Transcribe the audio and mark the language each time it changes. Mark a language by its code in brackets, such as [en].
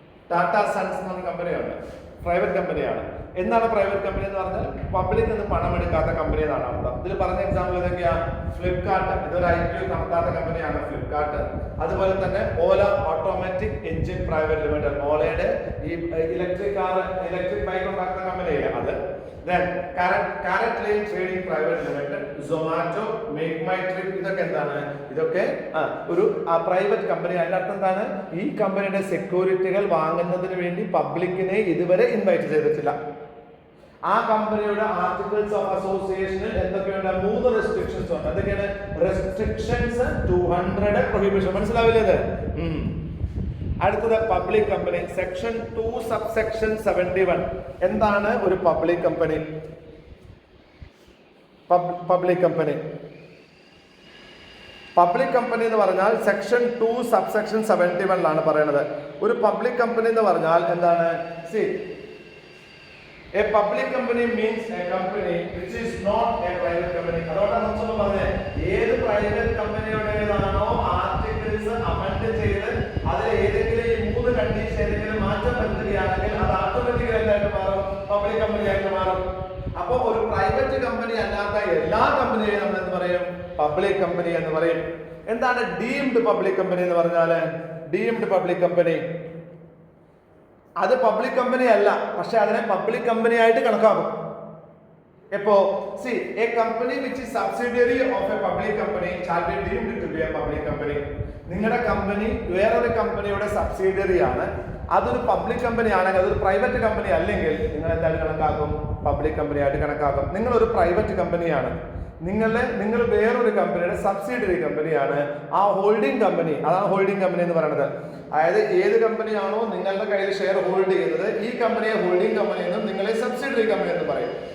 [ml] Tata sons എന്ന കമ്പനിയാണ്, private കമ്പനിയാണ്. എന്താണ് പ്രൈവറ്റ് കമ്പനി എന്ന് പറഞ്ഞാൽ? പബ്ലിക് നിന്ന് പണം എടുക്കാത്ത കമ്പനി എന്നാണ് അർത്ഥം. ഇതിൽ പറഞ്ഞ എക്സാമ്പിൾ ഏതൊക്കെയാ? ഫ്ലിപ്കാർട്ട്, ഇതൊരു IPO നടത്താത്ത കമ്പനിയാണ് ഫ്ലിപ്കാർട്ട്. അതുപോലെ തന്നെ ഓല ഓട്ടോമാറ്റിക് എഞ്ചിൻ പ്രൈവറ്റ് ലിമിറ്റഡ്, ഓലയുടെ ഈ ഇലക്ട്രിക് ബൈക്ക് ഉണ്ടാക്കുന്ന കമ്പനിയില്ല അത്. Then Carrot Lane Trading Private Limited, Zomato, Make My Trip, ഇതൊക്കെ എന്താണ്? ഇതൊക്കെ ഒരു പ്രൈവറ്റ് കമ്പനി. അതിന്റെ അർത്ഥം എന്താണ്? ഈ കമ്പനിയുടെ സെക്യൂരിറ്റികൾ വാങ്ങുന്നതിന് വേണ്ടി പബ്ലിക്കിനെ ഇതുവരെ ഇൻവൈറ്റ് ചെയ്തിട്ടില്ല. ആ കമ്പനിയുടെ ആർട്ടിക്കിൾസ് ഓഫ് അസോസിയേഷനിൽ എന്തൊക്കെയുണ്ട്? 3 റെസ്ട്രിക്ഷൻസ് ഉണ്ട്. എന്തൊക്കെയാണ്? Restrictions 200, prohibition. മനസ്സിലാവില്ലേ ഇത്? അടുത്തത് പബ്ലിക് കമ്പനി, സെക്ഷൻ 2 സബ്സെക്ഷൻ 71. എന്താണ് ഒരു പബ്ലിക് കമ്പനി? പബ്ലിക് കമ്പനി എന്ന് പറഞ്ഞാൽ സെക്ഷൻ 2 സബ്സെക്ഷൻ 71 പറയുന്നത്. ഒരു പബ്ലിക് കമ്പനി എന്ന് പറഞ്ഞാൽ എന്താണ്? [en] A public company means a company which is not a private company. [ml] അതുകൊണ്ടാണ് നമ്മൾ പറഞ്ഞത് ഏത് പ്രൈവറ്റ് കമ്പനിയുടേതാണോ ആർട്ടിക്കിൾസ് അമെൻഡ് ചെയ്ത് അതിൽ ഏതെങ്കിലും ഈ 3 കണ്ടീഷൻ ഏതെങ്കിലും മാറ്റം വരുത്തുകയാണെങ്കിൽ അത് ഓട്ടോമാറ്റിക്കലി എന്തായിട്ട് മാറും? പബ്ലിക് കമ്പനി ആയിട്ട് മാറും. അപ്പോൾ ഒരു പ്രൈവറ്റ് കമ്പനി അല്ലാത്ത എല്ലാ കമ്പനിയെയും നമ്മൾ എന്ത് പറയും? പബ്ലിക് കമ്പനി എന്ന് പറയും. എന്താണ് ഡീംഡ് പബ്ലിക് കമ്പനി എന്ന് പറഞ്ഞാൽ? ഡീംഡ് പബ്ലിക് കമ്പനി അത് പബ്ലിക് കമ്പനി അല്ല, പക്ഷെ അതിനെ പബ്ലിക് കമ്പനി ആയിട്ട് കണക്കാക്കും. എപ്പോ [en] a company which is subsidiary of a public company shall be deemed to be a public company. [ml] നിങ്ങളുടെ കമ്പനി വേറൊരു കമ്പനിയുടെ സബ്സിഡിയറി ആണ്, അതൊരു പബ്ലിക് കമ്പനി ആണെങ്കിൽ, അതൊരു പ്രൈവറ്റ് കമ്പനി അല്ലെങ്കിൽ നിങ്ങൾ എന്തായാലും കണക്കാക്കും? പബ്ലിക് കമ്പനി ആയിട്ട് കണക്കാക്കും. നിങ്ങൾ ഒരു പ്രൈവറ്റ് കമ്പനിയാണ്, നിങ്ങൾ വേറൊരു കമ്പനിയുടെ സബ്സിഡിയറി കമ്പനിയാണ്. ആ ഹോൾഡിംഗ് കമ്പനി, അതാണ് ഹോൾഡിംഗ് കമ്പനി എന്ന് പറയുന്നത്. അതായത് ഏത് കമ്പനിയാണോ നിങ്ങളുടെ കയ്യിൽ ഷെയർ ഹോൾഡ് ചെയ്യുന്നത്, ഈ കമ്പനിയെ ഹോൾഡിംഗ് കമ്പനി എന്നും നിങ്ങളെ സബ്സിഡിയറി കമ്പനി എന്ന് പറയും.